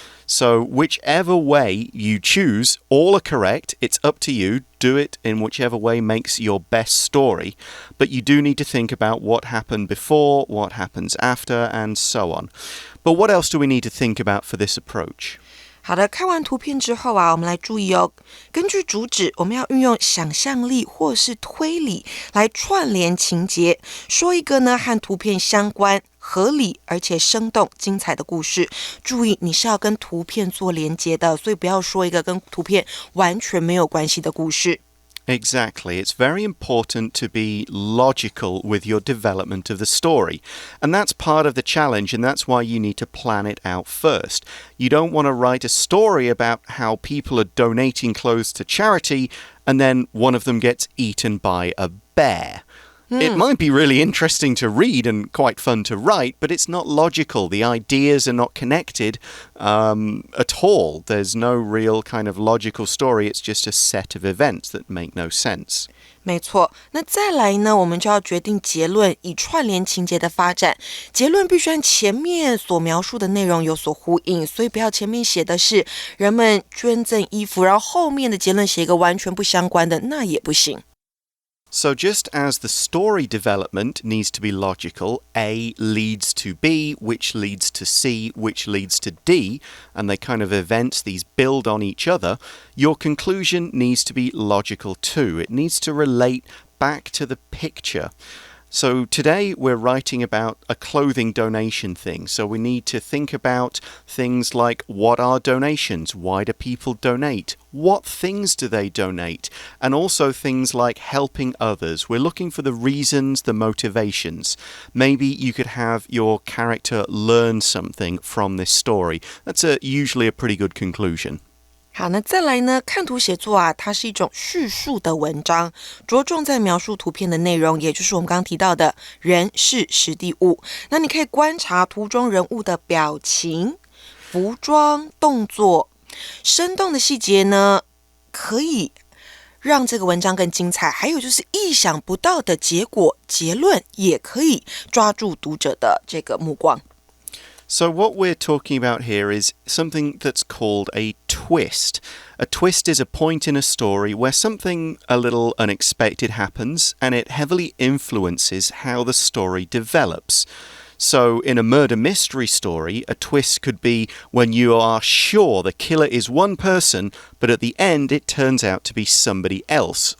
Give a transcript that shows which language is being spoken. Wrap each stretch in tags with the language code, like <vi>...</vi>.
<en>So whichever way you choose, all are correct. It's up to you. Do it in whichever way makes your best story. But you do need to think about what happened before, what happens after, and so on. But what else do we need to think about for this approach?</en> <zh>好的，看完图片之后啊，我们来注意哦。根据主旨，我们要运用想象力或是推理来串联情节，说一个呢和图片相关、合理而且生动、精彩的故事。注意，你是要跟图片做连结的，所以不要说一个跟图片完全没有关系的故事。</zh> <en>Exactly. It's very important to be logical with your development of the story. And that's part of the challenge, and that's why you need to plan it out first. You don't want to write a story about how people are donating clothes to charity, and then one of them gets eaten by a bear. It might be really interesting to read and quite fun to write, but it's not logical. The ideas are not connected at all. There's no real kind of logical story. It's just a set of events that make no sense.</en> <zh>没错，那再来呢，我们就要决定结论，以串联情节的发展。结论必须和前面所描述的内容有所呼应，所以不要前面写的是人们捐赠衣服，然后后面的结论写一个完全不相关的，那也不行。</zh> <en>So just as the story development needs to be logical, A leads to B, which leads to C, which leads to D, and they kind of events, these build on each other, your conclusion needs to be logical too. It needs to relate back to the picture. So today we're writing about a clothing donation thing. So we need to think about things like, what are donations? Why do people donate? What things do they donate? And also things like helping others. We're looking for the reasons, the motivations. Maybe you could have your character learn something from this story. That's usually a pretty good conclusion.</en> <zh>好，那再来呢？看图写作啊，它是一种叙述的文章，着重在描述图片的内容，也就是我们刚刚提到的人、事、实地、物。那你可以观察图中人物的表情、服装、动作，生动的细节呢，可以让这个文章更精彩。还有就是意想不到的结果、结论，也可以抓住读者的这个目光。</zh> <en>So what we're talking about here is something that's called a twist. A twist is a point in a story where something a little unexpected happens and it heavily influences how the story develops. So in a murder mystery story, a twist could be when you are sure the killer is one person, but at the end it turns out to be somebody else.</en>